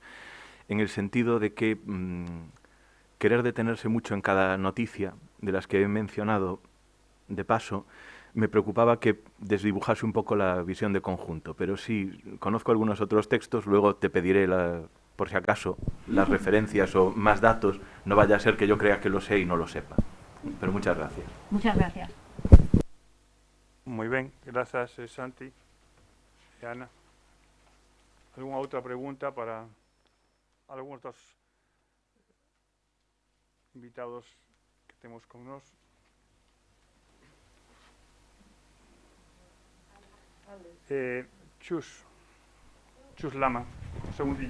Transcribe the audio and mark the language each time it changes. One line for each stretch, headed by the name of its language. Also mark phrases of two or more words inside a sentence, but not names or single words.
Spanish: En el sentido de que querer detenerse mucho en cada noticia de las que he mencionado de paso, me preocupaba que desdibujase un poco la visión de conjunto. Pero sí, conozco algunos otros textos, luego te pediré por si acaso, las referencias o más datos, no vaya a ser que yo crea que lo sé y no lo sepa. Pero muchas gracias. Muchas gracias.
Galician: Moi ben, grazas, Santi e Ana. Algúna outra pregunta para algúns dos invitados que temos con nós? Chus Lama, un segundillo.